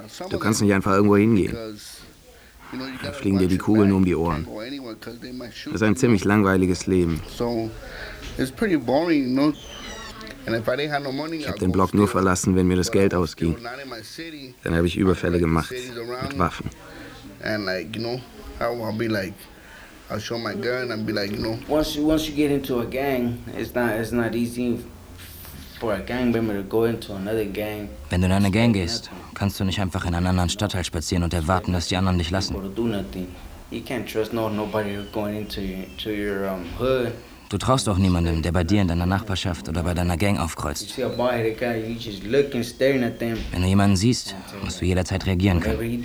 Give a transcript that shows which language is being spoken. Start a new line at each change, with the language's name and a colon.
German: Du kannst nicht einfach irgendwo hingehen. Da fliegen dir die Kugeln um die Ohren. Das ist ein ziemlich langweiliges Leben. Ich habe den Block nur verlassen, wenn mir das Geld ausging. Dann habe ich Überfälle gemacht mit Waffen.
English: And like, you know, I'll be like, I'll show my gun and be like, you know. Once you get into a gang, it's not easy for a gang member to go into another gang.
German: Wenn du in eine Gang gehst, kannst du nicht einfach in einen anderen Stadtteil spazieren und erwarten, dass die anderen dich lassen.
English: You can't trust nobody going into your hood.
German: Du traust auch niemandem, der bei dir in deiner Nachbarschaft oder bei deiner Gang aufkreuzt. Wenn du jemanden siehst, musst du jederzeit reagieren können.